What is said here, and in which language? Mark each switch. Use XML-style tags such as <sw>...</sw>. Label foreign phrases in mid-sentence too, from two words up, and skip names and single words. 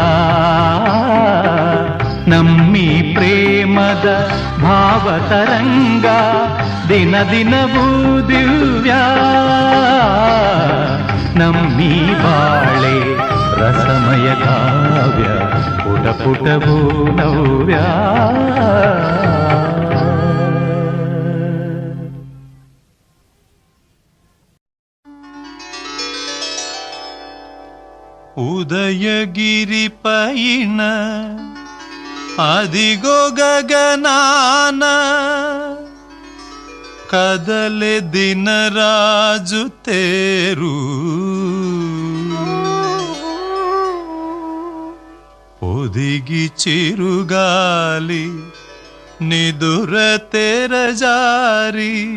<kn>ನಮ್ಮಿ ಪ್ರೇಮದ ಭಾವತರಂಗ ದಿನ ದಿನವೂ ದಿವ್ಯ ನಮ್ಮಿ ಬಾಳೆ ರಸಮಯ ಕಾವ್ಯ ಪುಟ ಪುಟವೂ ನವ್ಯ</kn> <te>ఉదయగిరి పైన అదిగో గగనాన కదలె దినరాజు తేరు ఒదిగి చిరుగాలి నిదుర తెరజారి</te>